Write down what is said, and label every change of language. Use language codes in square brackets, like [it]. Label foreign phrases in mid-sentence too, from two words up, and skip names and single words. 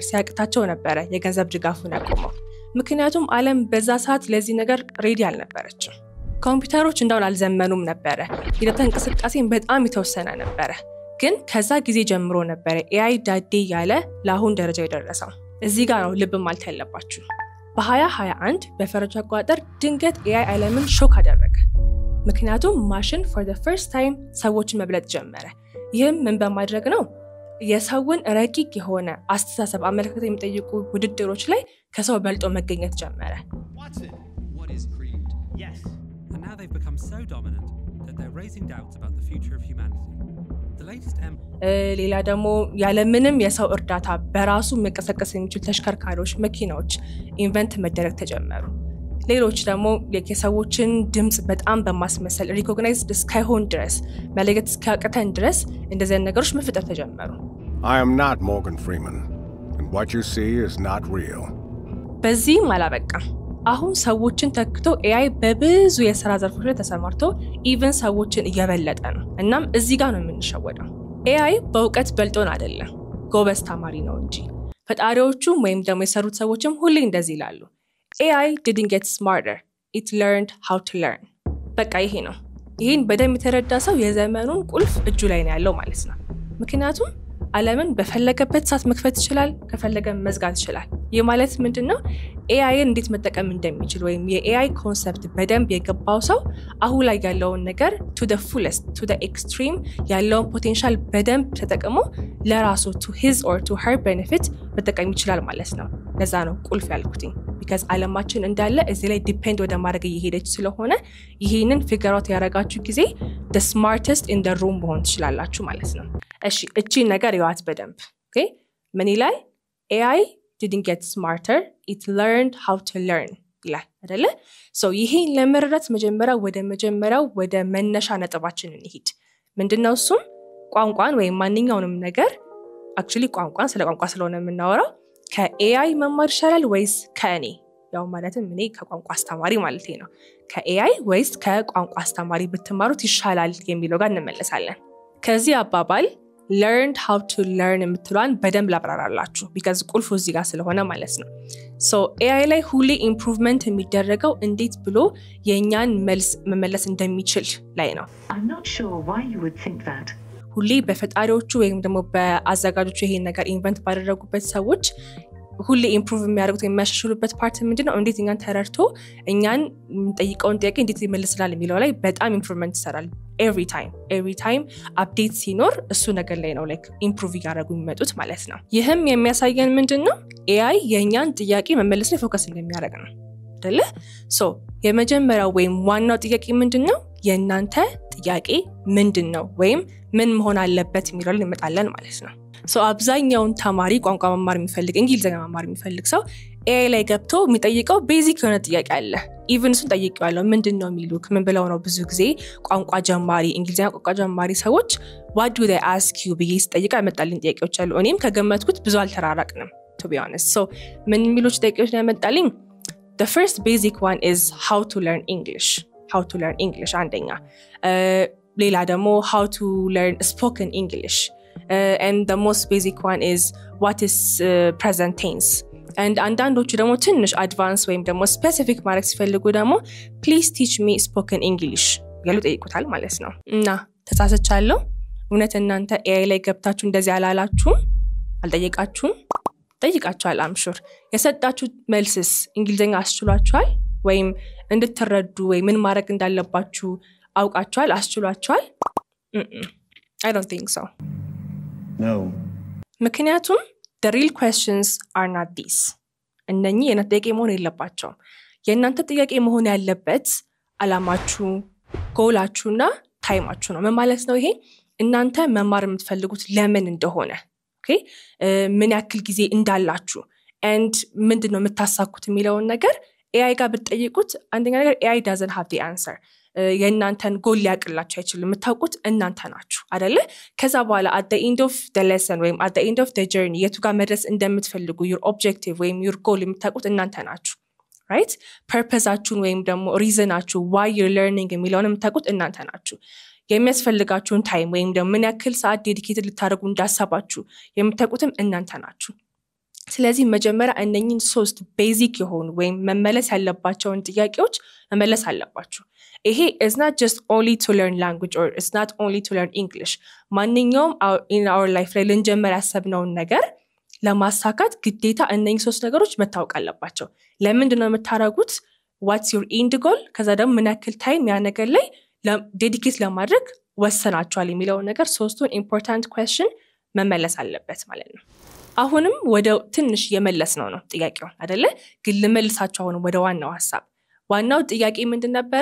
[am] ሲያቅታቸው ነበረ የገንዘብ ድጋፉን ያቆመው። ምክንያቱም ዓለም በዛ ሰዓት ለዚህ ነገር ሬዲ አልነበረችም። ኮምፒውተሮች እንዳውን አልዘመኑም ነበረ። የዳታ እንቅስቃሴን በጣም የተወሰነ ነበረ። ግን ከዛ ጊዜ ጀምሮ ነበረ ኤአይ ዳዴ ያለ ለአሁን ደረጃ የደረሰው። እዚህ ጋር ነው ልብ ማለት ያለባችሁ። በ2021 በፈረንጅ አቆጣጠር ድንገት ኤአይ ዓለምን ሾክ አደረገ። ምክንያቱም ማሽን [en] for the first time [am] ሰዎችን መብለጥ ጀመረ። ይህም ምን በማድረግ ነው? የሰውን ረቂቅ የሆነ አስተሳሰብ አመለካከት የሚጠይቁ ውድድሮች ላይ ከሰው በልጦ መገኘት ጀመረ። [en] And now they've become so dominant that they're raising doubts about the future of humanity. The latest [am] ሌላ ደግሞ ያለምንም የሰው እርዳታ በራሱ መቀሰቀስ የሚችሉ ተሽከርካሪዎች፣ መኪናዎች ኢንቨንት መደረግ ተጀመሩ። ሌሎች ደግሞ የሰዎችን ድምጽ በጣም በማስመሰል ሪኮግናይዝድ እስካይሆን ድረስ መለየት እስካቅተን ድረስ እንደዚህ ነገሮች መፈጠር ተጀመሩ። [en] I am not Morgan Freeman, and what you see is not real. [am] በዚህም አላበቃም። አሁን ሰዎችን ተክቶ ኤአይ በብዙ የሥራ ዘርፎች ላይ ተሰማርቶ ኢቨን ሰዎችን እየበለጠ ነው። እናም እዚህ ጋር ነው የምንሸወደው። ኤአይ በእውቀት በልጦን አይደለም፣ ጎበዝ ተማሪ ነው እንጂ። ፈጣሪዎቹ ወይም ደግሞ የሰሩት ሰዎችም ሁሌ እንደዚህ ይላሉ። [en] AI didn't get smarter, it learned how to learn. [am] በቃ ይሄ ነው። ይሄን በደንብ የተረዳ ሰው የዘመኑን ቁልፍ እጁ ላይ ነው ያለው ማለት ነው። ምክንያቱም ዓለምን በፈለገበት ሰዓት መክፈት ይችላል፣ ከፈለገ መዝጋት ይችላል። ይህ ማለት ምንድነው? ኤአይን እንዴት መጠቀም እንደሚችል ወይም የኤአይ ኮንሰፕት በደንብ የገባው ሰው አሁን ላይ ያለውን ነገር [en] to the fullest, to the extreme [am] ያለውን ፖቴንሻል በደንብ ተጠቅሞ ለራሱ [en] to his or to her benefit [am] መጠቀም ይችላል ማለት ነው። ለዛ ነው ቁልፍ ያልኩትኝ። because ዓለማችን እንዳለ እዚህ ላይ ዲፔንድ ወደ ማድረግ እየሄደች ስለሆነ ይሄንን [en] figure out [am] ያደረጋችሁ ጊዜ [en] the smartest in the room [am] መሆን ትችላላችሁ ማለት ነው። እሺ እቺ ነገር ይዋት በደንብ ኦኬ። ምን ይላል? [en] AI didn't get smarter, it learned how to learn [am] ይላል አይደለ? ይሄን ለመረዳት መጀመሪያው ወደ መነሻ ነጥባችን እንሂድ። ምንድነው እሱም? ቋንቋን ወይም ማንኛውንም ነገር actually ቋንቋን ስለ ቋንቋ ስለሆነ የምናወራው ከኤአይ መማር ይሻላል ወይስ ከእኔ? ያው ማለትም እኔ ከቋንቋ አስተማሪ ማለት ነው። ከኤአይ ወይስ ከቋንቋ አስተማሪ ብትማሩት ይሻላል የሚለው ጋር እንመለሳለን። ከዚህ አባባል [en] learned how to learn [am] የምትሏን በደንብ ላብራራላችሁ because ቁልፉ እዚህ ጋር ስለሆነ ማለት ነው። AI ላይ ሁሌ ኢምፕሩቭመንት የሚደረገው እንዴት ብሎ የኛን መልስ መመለስ እንደሚችል ላይ ነው። [en] I'm not sure why you would think that. [am] ሁሌ በፈጣሪዎቹ ወይም ደግሞ በአዘጋጆቹ ይሄን ነገር ኢንቨንት ባደረጉበት ሰዎች ሁሌ ኢምፕሩቭ የሚያደርጉት የሚያሻሽሉበት ፓርት ምንድነው? እንዴት እኛን ተረድቶ እኛን ጠይቀውን ጥያቄ እንዴት ይመልስላል የሚለው ላይ በጣም ኢምፕሩቭመንት ይሰራል። [en] every time [am] አፕዴት ሲኖር እሱ ነገር ላይ ነው [en] like improve [am] ያደርጉ የሚመጡት ማለት ነው። ይህም የሚያሳየን ምንድነው? ኤአይ የኛን ጥያቄ መመለስ ላይ ፎከስ እንደሚያደርግ ነው አይደለ? የመጀመሪያው ወይም ዋናው ጥያቄ ምንድነው? የእናንተ ጥያቄ ምንድነው ወይም ምን መሆን አለበት የሚለው ላይ እንመጣለን ማለት ነው። አብዛኛውን ተማሪ ቋንቋ መማር የሚፈልግ እንግሊዘኛ መማር የሚፈልግ ሰው ኤአይ ላይ ገብቶ የሚጠይቀው ቤዚክ የሆነ ጥያቄ አለ። ኢቭን እሱን ጠይቄዋለሁ። ምንድነው የሚሉክ? ምን ብለው ነው ብዙ ጊዜ ቋንቋ ጀማሪ እንግሊዘኛ ቋንቋ ጀማሪ ሰዎች [en] what do they ask you [am] ብዬ ስጠይቅ ያመጣልኝ ጥያቄዎች አሉ። እኔም ከገመትኩት ብዙ አልተራራቅንም [en] to be honest. [am] ምን የሚሉት ጥያቄዎች ነው ያመጣልኝ? [en] The first basic one is how to learn English [am] አንደኛ። ሌላ ደግሞ [en] how to learn spoken English. And the most basic one is what is present tense. [am] And አንዳንዶቹ ደግሞ ትንሽ አድቫንስ ወይም ደግሞ ስፔሲፊክ ማድረግ ሲፈልጉ ደግሞ [en] please teach me spoken English [am] ያሉ ጠይቁታል ማለት ነው። እና ተሳስቻለሁ? እውነት እናንተ ኤአይ ላይ ገብታችሁ እንደዚህ አላላችሁም? አልጠየቃችሁም? ጠይቃችኋል [en] I'm sure። [am] የሰጣችሁት መልስስ እንግሊዘኛ አስችሏችኋል? ወይም እንድትረዱ ወይ ምን ማድረግ እንዳለባችሁ አውቃቸዋል አስችሏቸዋል? [en] I don't think so. No. ምክንያቱም the real questions are not these. [am] እነኚህ የእናንተ ጥያቄ መሆን የለባቸውም። የእናንተ ጥያቄ መሆን ያለበት አላማችሁ፣ ጎላችሁና ታይማችሁ ነው። ምን ማለት ነው ይሄ? እናንተ መማር የምትፈልጉት ለምን እንደሆነ፣ ኦኬ፣ ምን ያክል ጊዜ እንዳላችሁ and ምንድነው የምታሳኩት የሚለውን ነገር AI ጋር ብትጠይቁት አንደኛ ነገር [en] AI doesn't have the answer. [am] የእናንተን ጎል ሊያቅላችሁ አይችልም። የምታውቁት እናንተ ናችሁ አይደለ? ከዛ በኋላ [en] at the end of the lesson [am] ወይም [en] at the end of the journey [am] የቱ ጋር መድረስ እንደምትፈልጉ [en] your objective [am] ወይም [en] your goal [am] የምታውቁት እናንተ ናችሁ። right? purposeአችሁን ወይም ደግሞ reasonአችሁ [en] why you're learning [am] የሚለውን የምታውቁት እናንተ ናችሁ። የሚያስፈልጋችሁን ታይም ወይም ደግሞ ምን ያክል ሰዓት ዴዲኬትድ ልታደርጉ እንዳሰባችሁ የምታውቁትም እናንተ ናችሁ። ስለዚህ መጀመሪያ እነኚህን 3 ቤዚክ የሆኑ ወይም መመለስ ያለባቸውን ጥያቄዎች መመለስ አለባችሁ። ይሄ [en] is not just only to learn language or it's not only to learn English. [am] ማንኛውም [en] in our life [am] ላይ ልንጀምር ያሰብነውን ነገር ለማሳካት ግዴታ እነኚህ 3 ነገሮች መታወቅ አለባቸው። ለምንድን ነው የምታረጉት? [en] what's your end goal? [am] ከዛ ደግሞ ምን ያክል ታይም ያ ነገር ላይ ዴዲኬት ለማድረግ ወሰናችኋል የሚለውን ነገር 3ቱን [en] important question [am] መመለስ አለበት ማለት ነው። አሁንም ወደ ትንሽ የመለስ ነው ጥያቄው አይደለ? ግን ልመልሳችሁ አሁን ወደ ዋናው ሐሳብ። ዋናው ጥያቄ ምንድን ነበረ?